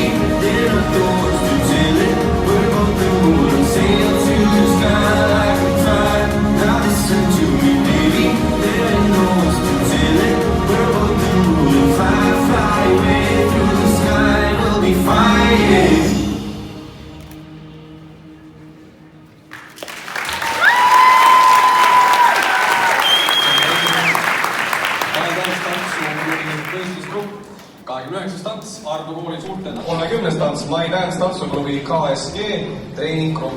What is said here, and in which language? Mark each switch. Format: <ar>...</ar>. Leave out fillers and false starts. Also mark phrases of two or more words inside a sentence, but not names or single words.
<en>There are doors to tell it. We're both the moon and sail to the sky like a fire. Now listen to me, baby. There ain't no words to tell it. We're both the moon and fly, fly away through the sky. We'll be fine.</en> <et>tants Ardu kooli suurtena. 30. tants My Dance tantsuklubi KSG treeninggrupp.</et>